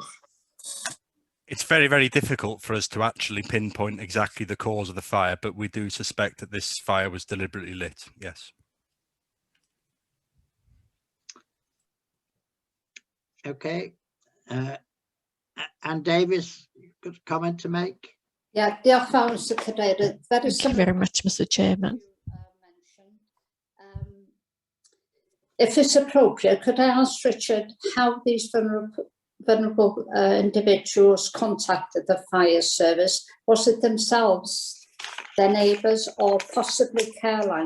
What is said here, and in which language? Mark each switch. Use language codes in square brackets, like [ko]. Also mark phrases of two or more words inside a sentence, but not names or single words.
[en] It's very, very difficult for us to actually pinpoint exactly the cause of the fire, but we do suspect that this fire was deliberately lit, yes. Okay. Anne Davis, got a comment to make? Yeah, [cy] diolch fawr, Mr. Cadeirydd. [en] Thank you very much, Mr. Chairman. If it's appropriate, could I ask Richard how these vulnerable individuals contacted the fire service? Was it themselves, their neighbours, or possibly Careline?